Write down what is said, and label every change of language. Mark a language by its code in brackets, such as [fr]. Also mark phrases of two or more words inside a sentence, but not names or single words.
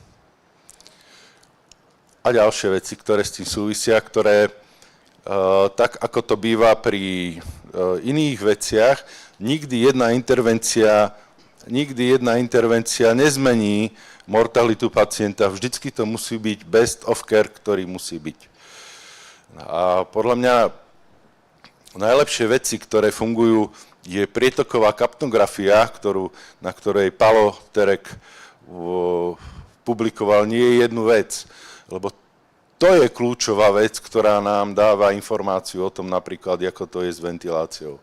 [sk] A ďalšie veci, ktoré s tým súvisia, ktoré, tak ako to býva pri iných veciach, nikdy jedna intervencia nezmení mortalitu pacienta. Vždycky to musí byť [en] best of care, [sk] ktorý musí byť. A podľa mňa najlepšie veci, ktoré fungujú, je prietoková kapnografia, na ktorej Palo Terek publikoval nie jednu vec, lebo to je kľúčová vec, ktorá nám dáva informáciu o tom napríklad, ako to je s ventiláciou.